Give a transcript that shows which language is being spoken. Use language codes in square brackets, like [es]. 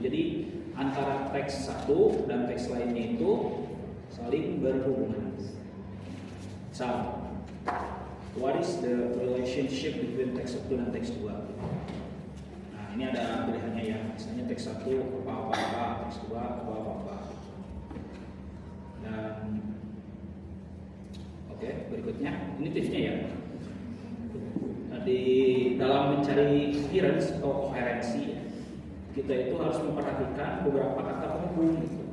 [id] Jadi antara teks satu dan teks lainnya itu saling berhubungan. [en] So, what is the relationship between [id] teks 1 dan teks 2? Nah, ini ada pilihannya ya. Misalnya teks 1 apa-apa, teks 2 apa-apa. Dan oke, berikutnya ini tipsnya ya. Di dalam mencari coherence atau koherensi kita itu harus memperhatikan beberapa kata penghubung gitu.